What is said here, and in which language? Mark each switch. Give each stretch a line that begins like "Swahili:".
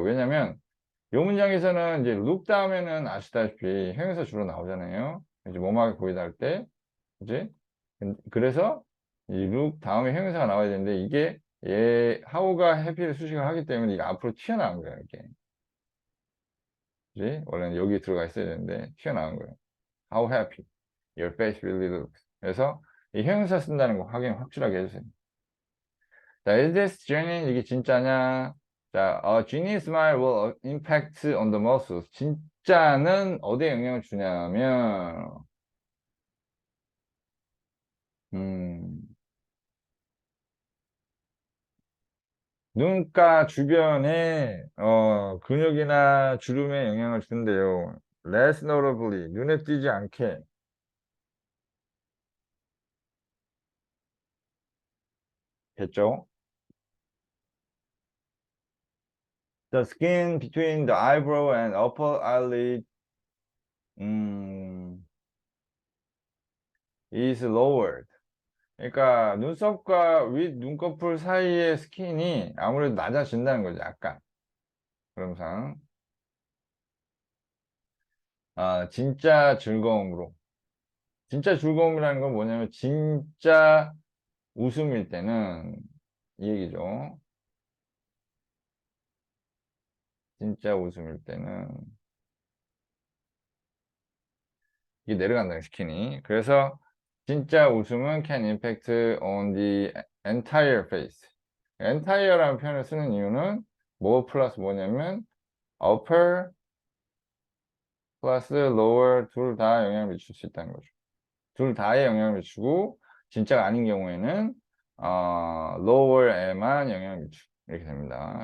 Korean: 왜냐면 요 문장에서는 이제 look 다음에는 아시다시피 형용사 주로 나오잖아요. 이제 뭐뭐하게 보이다 할 때, 그지? 그래서 이 look 다음에 형용사가 나와야 되는데 이게 얘 how가 happy를 수식을 하기 때문에 이게 앞으로 튀어나온 거예요. 이게, 그지? 원래는 여기 들어가 있어야 되는데 튀어나온 거예요.
English: How happy your face really looks.
Korean: 그래서 이 형용사 쓴다는 거 확인 확실하게 해주세요. 자,
English: is this genuine?
Korean: 이게 진짜냐?
English: 자, genuine smile will impact on the muscles.
Korean: 진짜는 어디에 영향을 주냐면, 음, 눈가 주변에 근육이나 주름에 영향을 준대요.
English: Less notably,
Korean: 눈에 띄지 않게. 됐죠?
English: The skin between the eyebrow and upper eyelid 음, is lowered.
Korean: 그러니까 눈썹과 윗 눈꺼풀 사이의 스킨이 아무래도 낮아진다는 거죠. 약간. 그럼상 진짜 즐거움으로. 진짜 즐거움이라는 건 뭐냐면 진짜 웃음일 때는 이 얘기죠. 진짜 웃음일 때는 이게 내려간다는 스킨이. 그래서 진짜 웃음은
English: can impact on the entire face.
Korean: entire라는 표현을 쓰는 이유는 뭐 플러스 뭐냐면 upper 플러스 lower 둘 다 영향을 미칠 수 있다는 거죠. 둘 다에 영향을 미치고 진짜가 아닌 경우에는 lower에만 영향을 미치고 이렇게 됩니다.